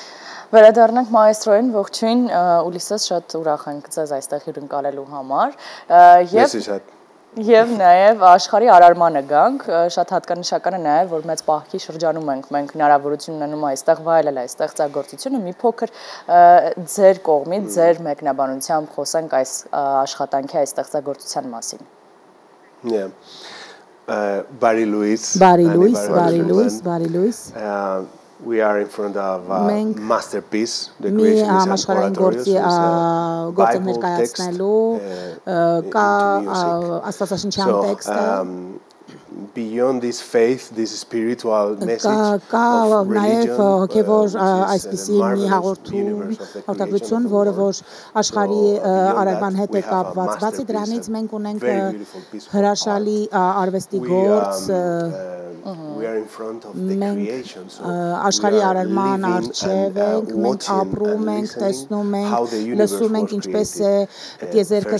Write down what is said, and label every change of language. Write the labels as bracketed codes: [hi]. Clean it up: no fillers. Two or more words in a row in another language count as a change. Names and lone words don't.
[hy] Վերադառնանք մայեստրոյին, ողջույն, Ուլիսես, շատ ուրախ ենք ձեզ այստեղ հյուրընկալելու համար եւ նաեւ աշխարհի արարմանը գանք, շատ հատկանշական է նաեւ, որ մեծ պահքի շրջանում ենք մենք հնարավորություն ունենում այստեղ վայելել այս ստեղծագործությունը, մի փոքր ձեր կողմից, ձեր մեկնաբանությամբ խոսենք այս աշխատանքի, այս ստեղծագործության մասին։ Բարի լույս։ Բարի լույս, բարի լույս, բարի լույս։ [en] We are in front of a masterpiece. The creation is an oratorio, Bible text into music. So beyond this faith, this spiritual message of religion, [hy] այսպիսի մի հաղորդություն, որը որ աշխարհի արարման հետ է կապված, բացի դրանից մենք ունենք հրաշալի արվեստի գործ մենք աշխարհի արարման առջև ենք, մենք ապրում ենք, տեսնում ենք, լսում ենք ինչպես է տիեզերքը